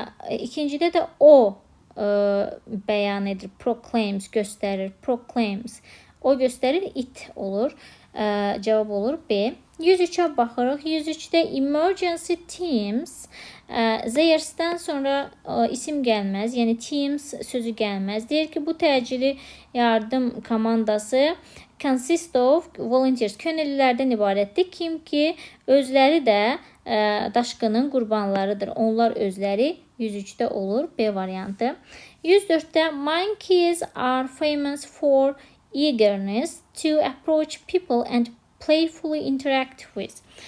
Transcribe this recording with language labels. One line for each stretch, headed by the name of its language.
Azerbaijani: İkincidə də o bəyan edir. Proclaims göstərir. Proclaims. O göstərir. It olur. Cavab olur B. 103'ə baxırıq. 103'də emergency teams. Theirs'dən sonra isim gəlməz. Yəni teams sözü gəlməz. Deyir ki, bu təcili yardım komandası
English: consist of volunteers.
Azerbaijani: Könüllülərdən ibarətdir. Kim ki, özləri də daşqının qurbanlarıdır. Onlar özləri 103'də olur. B variantı. 104'də
English: monkeys are famous for eagerness to approach people and playfully interact with.